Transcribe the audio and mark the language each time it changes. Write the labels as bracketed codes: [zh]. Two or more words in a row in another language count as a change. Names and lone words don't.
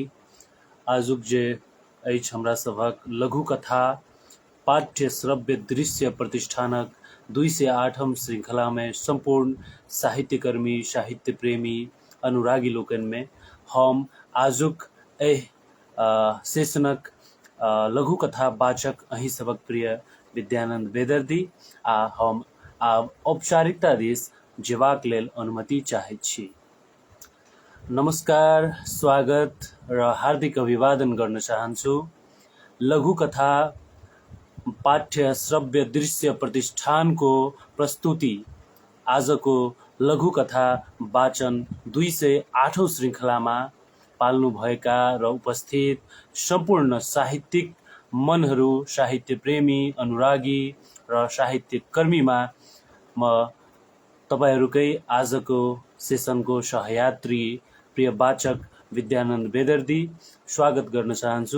[mai] आजुक जे अछि हमरा सभक लघु कथा पाठ्य श्रव्य दृश्य प्रतिष्ठानक 208 श्रृंखला में संपूर्ण साहित्यकर्मी, साहित्य प्रेमी, अनुरागी लोकन में हम आजुक सेशनक लघु कथा वाचक अहीं सबक प्रिय विद्यानंद बेदर्दी आ हम आब औपचारिकता दिस जेबाक लेल अनुमति चाहैत छी। [ne] नमस्कार, स्वागत र हार्दिक अभिवादन गर्न चाहन्छु। लघु कथा पाठ्य श्रव्य दृश्य प्रतिष्ठानको प्रस्तुति आजको लघु कथा वाचन 208 श्रृंखलामा पाल्नु भएका र उपस्थित सम्पूर्ण साहित्यिक मनहरू, साहित्य प्रेमी, अनुरागी र साहित्य कर्मीमा म तपाईहरुकै आजको सेसनको सहयात्री प्रिय वाचक विद्यानन्द बेदर्दी स्वागत गर्न चाहन्छु।